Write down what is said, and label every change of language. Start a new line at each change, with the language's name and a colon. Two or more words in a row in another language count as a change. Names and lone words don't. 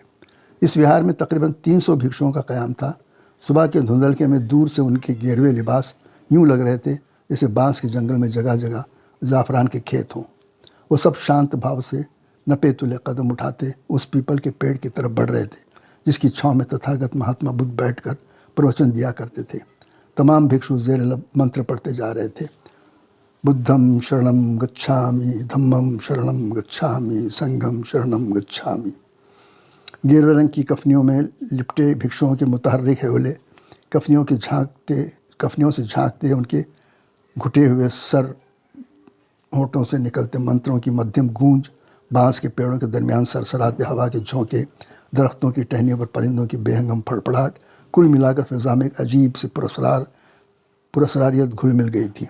Hindi: इस विहार में तकरीबन 300 भिक्षुओं का क़याम था। सुबह के धुंधलके में दूर से उनके गेरवे लिबास यूँ लग रहे थे जैसे बांस के जंगल में जगह जगह ज़ाफ़रान के खेत हों। वो सब शांत भाव से नपे तुले कदम उठाते उस पीपल के पेड़ की तरफ बढ़ रहे थे जिसकी छाँव में तथागत महात्मा बुद्ध बैठकर प्रवचन दिया करते थे। तमाम भिक्षु ज़ेर लब मंत्र पढ़ते जा रहे थे।
Pali: बुद्धं शरणं गच्छामि, धम्मं शरणं गच्छामि, संघं शरणं गच्छामि।
Hindi: गेरुआ रंग की कफनियों में लिपटे भिक्षुओं के मुतहर्रिक हेवले कफनियों से झांकते उनके घुटे हुए सर होठों से निकलते मंत्रों की मध्यम गूंज, बांस के पेड़ों के दरमियान सरसराते हवा के झोंके, दरख्तों की टहनियों पर परिंदों की बेहंगम फड़फड़ाहट, कुल मिलाकर फिज़ा में एक अजीब सी पुरस्रारियत घुल मिल गई थी।